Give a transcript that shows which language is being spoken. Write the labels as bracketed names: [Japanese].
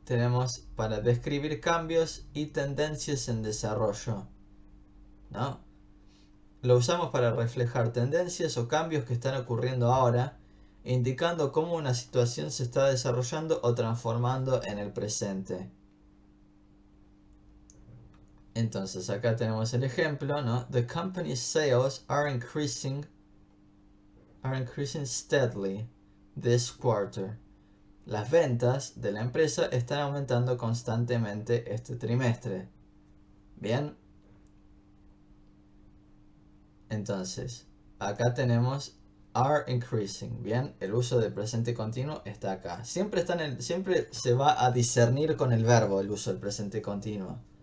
[Spanish] tenemos para describir cambios y tendencias en desarrollo, ¿no? Lo usamos para reflejar tendencias o cambios que están ocurriendo ahora, indicando cómo una situación se está desarrollando o transformando en el presente. Entonces acá tenemos el ejemplo, ¿no? [English] The company's sales are increasing steadily this quarter. [Spanish] Las ventas de la empresa están aumentando constantemente este trimestre. Bien. Entonces, acá tenemos are increasing. Bien, el uso del presente continuo está acá. Siempre se va a discernir con el verbo el uso del presente continuo.